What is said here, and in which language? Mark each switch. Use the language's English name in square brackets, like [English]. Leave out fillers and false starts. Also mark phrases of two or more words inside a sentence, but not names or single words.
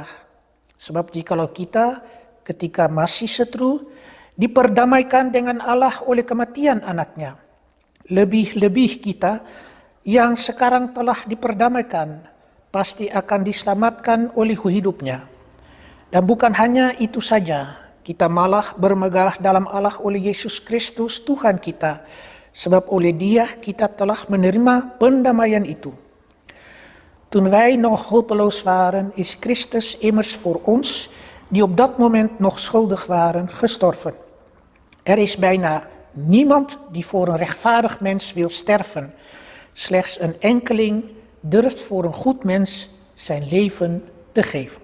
[Indonesian] Sebab jikalau kita ketika masih seteru diperdamaikan dengan Allah oleh kematian anak-Nya, lebih-lebih kita yang sekarang telah diperdamaikan pasti akan diselamatkan oleh hidupnya. Dan bukan hanya itu saja, kita malah bermegah dalam Allah oleh Yesus Kristus Tuhan kita, sebab oleh Dia kita telah menerima pendamaian itu. [Dutch] Toen wij nog hulpeloos waren, is Christus immers voor ons, die op dat moment nog schuldig waren, gestorven. Er is bijna niemand die voor een rechtvaardig mens wil sterven. Slechts een enkeling durft voor een goed mens zijn leven te geven.